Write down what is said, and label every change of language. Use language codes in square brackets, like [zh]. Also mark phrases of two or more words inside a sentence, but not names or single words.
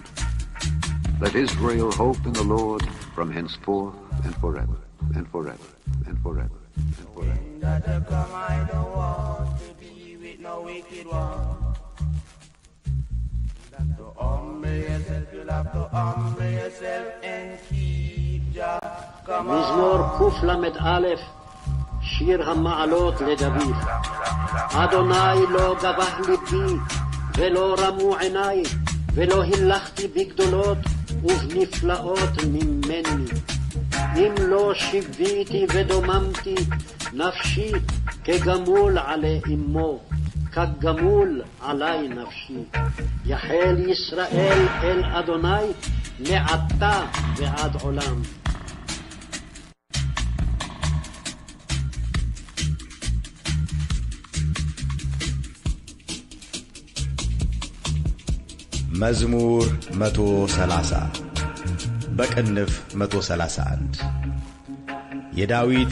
[en] Let Israel hope in the Lord from henceforth and forever, and forever, and forever, and forever. I don't want to be with no wicked one. To humble yourself, you'll have to humble yourself and keep Jah. [he] מזמור קל"א, שיר המעלות לדוד. אדוני לא גבח ליבי, ולא רמו עיניי, ולא הילכתי בגדולות ובנפלאות ממני. אם לא שיוויתי ודוממתי, נפשי כגמול עלי אמו, כגמול עלי נפשי. יחל ישראל אל אדוני, מעתה ועד עולם. [am] መዝሙር 130 በቅንፍ 131 የዳዊት